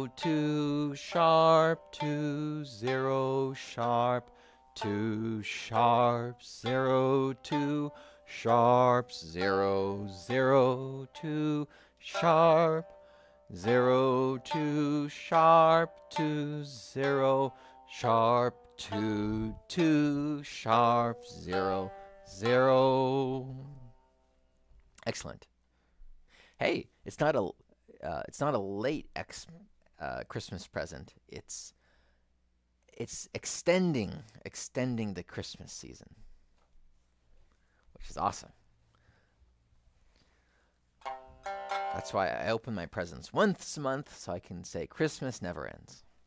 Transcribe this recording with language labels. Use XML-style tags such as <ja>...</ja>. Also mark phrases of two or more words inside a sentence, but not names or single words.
<en>2 sharp 2 0 sharp 2 sharp 0 2 sharp 0 0 2 sharp 0 2 sharp 2 0 sharp 2 2 sharp 0 0. Excellent. Hey, it's not a late Christmas present. It's extending the Christmas season, which is awesome. That's why I open my presents once a month, so I can say Christmas never ends.</en>